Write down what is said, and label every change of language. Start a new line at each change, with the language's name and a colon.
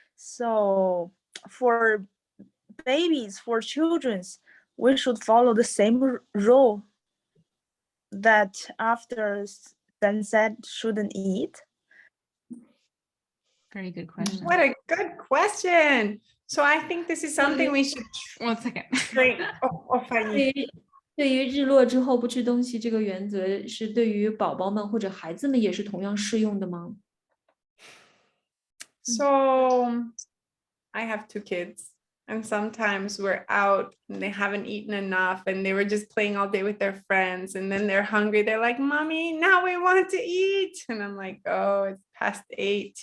English: So for babies, for children, we should follow the same rule that after sunset shouldn't eat. Very good question. What a good question. So I think this is something we should 1 second. train. Fanny.
Chinese: 对于日落之后不吃东西这个原则，是对于宝宝们或者孩子们也是同样适用的吗？
English: So I have 2 kids, and sometimes we're out and they haven't eaten enough and they were just playing all day with their friends, and then they're hungry. They're like, Mommy, now we want to eat. And I'm like, oh, it's past 8.